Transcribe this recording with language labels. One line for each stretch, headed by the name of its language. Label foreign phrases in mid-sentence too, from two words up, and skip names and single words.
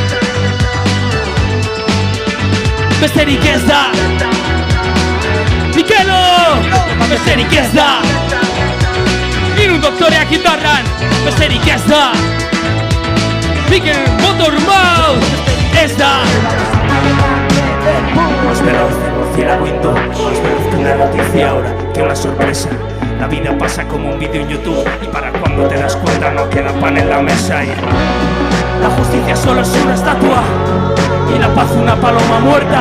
Basque: Besterik ez da. Mikelo! Besterik ez da. Hiru doktoreak indarran. Besterik ez da. Mikel Motormouth ez da.
Spanish: Más veloz de murciélago, más veloz que una noticia ahora que una sorpresa. La vida pasa como un vídeo en YouTube y para cuando te das cuenta no queda pan en la mesa y la justicia solo es una estatua y la paz una paloma muerta.